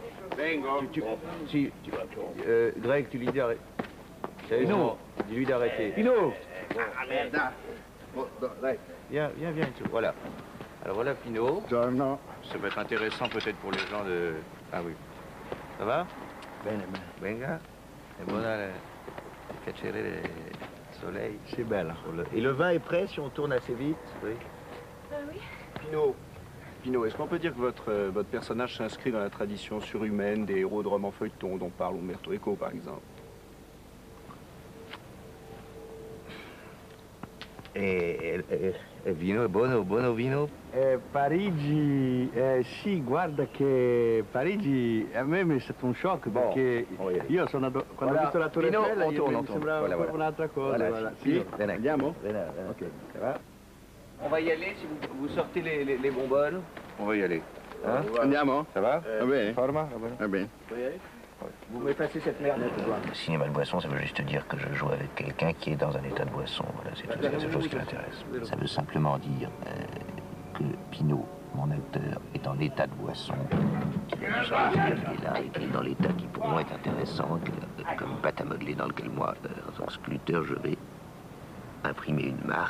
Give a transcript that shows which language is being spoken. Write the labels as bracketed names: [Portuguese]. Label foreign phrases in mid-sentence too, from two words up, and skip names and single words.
[French] Greg, tu lui dis d'arrêter. Pinot! Dis-lui d'arrêter. Pinot! Ah merde. Viens, voilà. Alors voilà Pinot. Non. Ça va être intéressant peut-être pour les gens de... Ah oui. Ça va? [Italian] Venga. È buona piacere il soleil. [French] C'est belle. Et le vin est prêt si on tourne assez vite? Oui. Oui. Pinot, est-ce qu'on peut dire que votre personnage s'inscrit dans la tradition surhumaine des héros de romans feuilletons dont parle Umberto Eco, par exemple? [Italian] Vino è buono vino? Parigi, sì, guarda che Parigi a me mi è stato un shock perché io sono quando ho visto la Torre Eiffel mi sembrava proprio un'altra cosa. [French] Voilà. Sì? [Italian] Andiamo? Ok. [French] Ça va? On va y aller si vous sortez les bonbonnes. On va y aller. Hein? [Italian] Andiamo? [French] Ça va? [Italian] Va bene. Forma? Va bene. [French] Vous m'effacez cette merde. Le cinéma de boisson, ça veut juste dire que je joue avec quelqu'un qui est dans un état de boisson. Voilà, c'est la seule chose qui m'intéresse. Ça veut simplement dire que Pinot, mon acteur, est en état de boisson, qu'il est là et qu'il est dans l'état qui pour moi est intéressant, comme une pâte à modeler dans lequel moi, en tant que sculpteur, je vais imprimer une marque.